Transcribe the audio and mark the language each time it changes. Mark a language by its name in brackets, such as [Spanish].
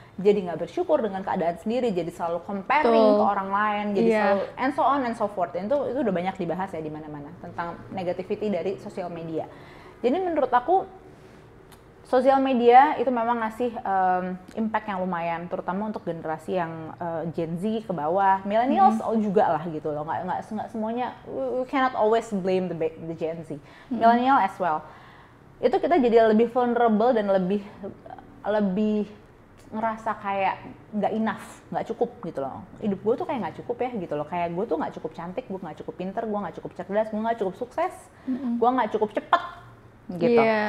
[Indonesian] Jadi nggak bersyukur dengan keadaan sendiri, jadi selalu comparing ke orang lain, jadi selalu [English] and so on and so forth. [Indonesian] Itu udah banyak dibahas ya di mana-mana tentang negativity dari sosial media. Jadi menurut aku sosial media itu memang ngasih impact yang lumayan, terutama untuk generasi yang Gen Z ke bawah, millennials juga lah gitu loh. Nggak semuanya, [English] we cannot always blame the Gen Z, millennial as well. [Indonesian] Itu kita jadi lebih vulnerable dan lebih ngerasa kayak nggak enough, nggak cukup gitu loh. Hidup gue tuh kayak nggak cukup ya gitu loh. Kayak gue tuh nggak cukup cantik, gue nggak cukup pinter, gue nggak cukup cerdas, gue nggak cukup sukses, gue nggak cukup cepat gitu.